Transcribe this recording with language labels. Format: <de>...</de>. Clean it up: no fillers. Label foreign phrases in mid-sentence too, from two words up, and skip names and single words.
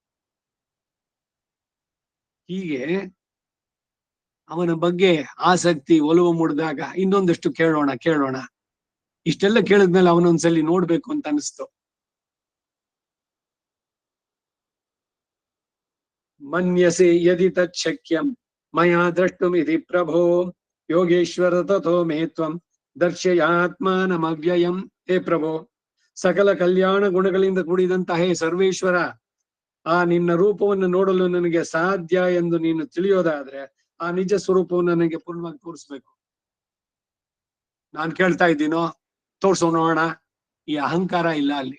<kn>ಹೀಗೆ ಅವನ ಬಗ್ಗೆ ಆಸಕ್ತಿ ಒಲವು ಮೂಡಿದಾಗ ಇನ್ನೊಂದಷ್ಟು ಕೇಳೋಣ. ಇಷ್ಟೆಲ್ಲ ಕೇಳಿದ್ಮೇಲೆ ಅವನೊಂದ್ಸಲಿ ನೋಡ್ಬೇಕು ಅಂತ ಅನಿಸ್ತು.</kn> <sa>ಮನ್ಯಸೆ ಯದಿ ತತ್ ಶಕ್ಯಂ ಮಯಾ ದ್ರಷ್ಟುಮಿತಿ ಪ್ರಭೋ ಯೋಗೇಶ್ವರ ತಥೋ ಮೇ ತ್ವಂ ದರ್ಶಯಾತ್ಮಾನಮವ್ಯಯಂ.</sa> <kn>ಹೇ ಪ್ರಭೋ, ಸಕಲ ಕಲ್ಯಾಣ ಗುಣಗಳಿಂದ ಕೂಡಿದಂತಹ ಹೇ ಸರ್ವೇಶ್ವರ, ಆ ನಿನ್ನ ರೂಪವನ್ನು ನೋಡಲು ನನಗೆ ಸಾಧ್ಯ ಎಂದು ನೀನು ತಿಳಿಯೋದಾದ್ರೆ ಆ ನಿಜ ಸ್ವರೂಪವನ್ನು ನನಗೆ ಪೂರ್ಣವಾಗಿ ತೋರಿಸ್ಬೇಕು. ನಾನ್ ಕೇಳ್ತಾ ಇದ್ದೀನೋ, ತೋರ್ಸೋ ನೋಡೋಣ. ಈ ಅಹಂಕಾರ ಇಲ್ಲ ಅಲ್ಲಿ.</kn>